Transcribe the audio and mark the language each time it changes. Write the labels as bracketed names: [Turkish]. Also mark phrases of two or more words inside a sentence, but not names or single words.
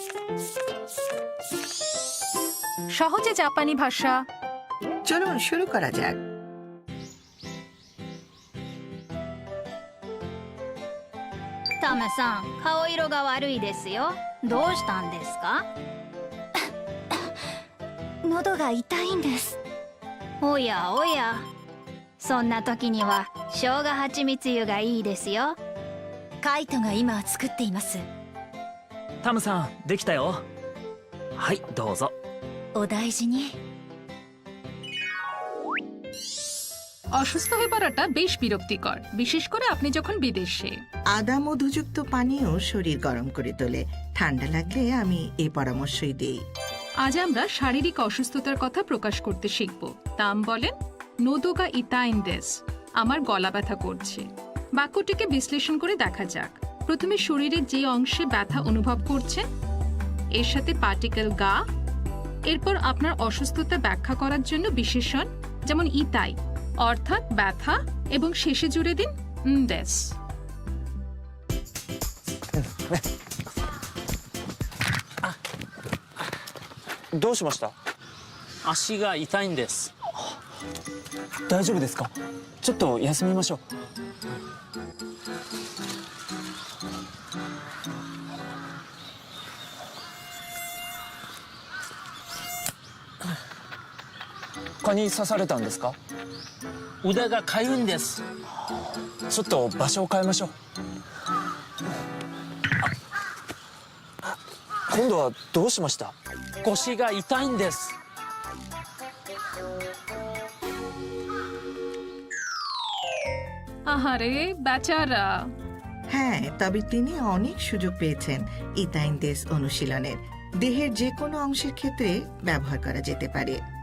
[Bangla] সহজে জাপানি ভাষা। চলুন শুরু করা যাক। [Japanese] タムさん、顔色が悪いですよ。どうしたんですか？喉が痛いんです。おやおや、そんな時には生姜蜂蜜湯がいいですよ。カイトが今作っています。タムさん、できたよ。はい、どうぞ。お大事に。 [Bangla] অসুস্থ হয়ে পড়াটা বেশ বিরক্তিকর, বিশেষ করে আপনি যখন বিদেশে। আদা মধুযুক্ত পানীয় শরীর গরম করে তোলে। ঠান্ডা লাগলে আমি এই পরামর্শই দেই। আজ আমরা শারীরিক অসুস্থতার কথা প্রকাশ করতে শিখব। তাম বলেন [Japanese] 喉が痛いんです, [Bangla] আমার গলা ব্যথা করছে। বাক্যটিকে বিশ্লেষণ করে দেখা যাক। প্রথমে শরীরের যে অংশে ব্যথা অনুভব করছেন এর সাথে পার্টিকেল গা, এরপর আপনার অসুস্থতা ব্যাখ্যা করার জন্য বিশেষণ যেমন ইতাই অর্থাৎ ব্যথা, এবং শেষে জুড়ে দিন দেস। [Japanese] どうしました？足が痛いんです。大丈夫ですか？ちょっと休みましょう。蚊に刺されたんですか？腕がかゆいんです。ちょっと場所を変えましょう。今度はどうしました？腰が痛いんです。 [Bangla] আহারে বেচারা। হ্যাঁ, তবে তিনি অনেক সুযোগ পেয়েছেন [Japanese] 痛いんです [Bangla] অনুশীলনের। দেহের যে কোনো অংশের ক্ষেত্রে ব্যবহার করা যেতে পারে।